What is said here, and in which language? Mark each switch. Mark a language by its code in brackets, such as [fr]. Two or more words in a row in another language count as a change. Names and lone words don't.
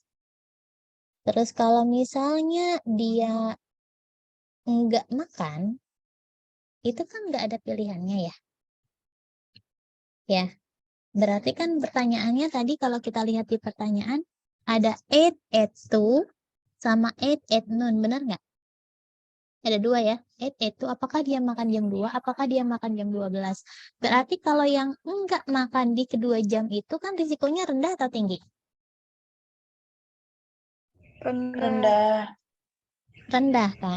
[id] Terus kalau misalnya dia nggak makan, itu kan nggak ada pilihannya ya. Ya, berarti kan pertanyaannya tadi kalau kita lihat di pertanyaan, ada 8 at 2 sama 8 [en] at noon, [id] benar nggak? Ada 2 ya, 8 at 2, apakah dia makan jam 2, apakah dia makan jam 12. Berarti kalau yang nggak makan di kedua jam itu kan risikonya rendah atau tinggi? Rendah. Rendah kan?